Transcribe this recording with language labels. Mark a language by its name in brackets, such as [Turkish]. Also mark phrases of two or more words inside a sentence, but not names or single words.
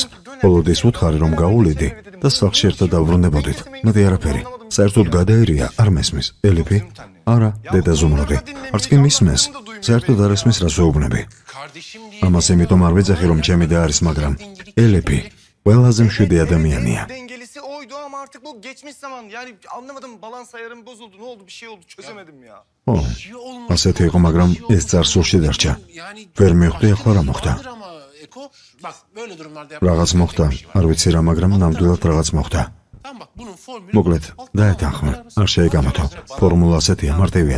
[Georgian] ბოლოდის უთხარი რომ გაუვლიდი და სახლში ერთად დავბრუნდებოდით. მეტი არაფერი. საერთოდ გადაერია, არ მესმის. ელიფი? არა, დედა ზუმროდი. არც კი მისმეს. საერთოდ არ ესმის რას ვეუბნები. ამას იმიტომ არ ვეძახი რომ ჩემი და არის, მაგრამ ელიფი ყველაზე მშვიდი ადამიანია. [Turkish] Artık bu geçmiş zaman. Yani anlamadım, balans ayarım bozuldu. Ne oldu? Bir şey oldu. Çözemedim ya. [Georgian] ასეთი იყო, მაგრამ ეს წარსულში დარჩა. ვერ მივხვდი ახლა რა მოხდა. რაღაც მოხდა, არ ვიცი რა, მაგრამ ნამდვილად რაღაც მოხდა. მოკლედ, დაეთანხმე, არ შეიგამოთო. ფორმულა ასეთია, მარტივია.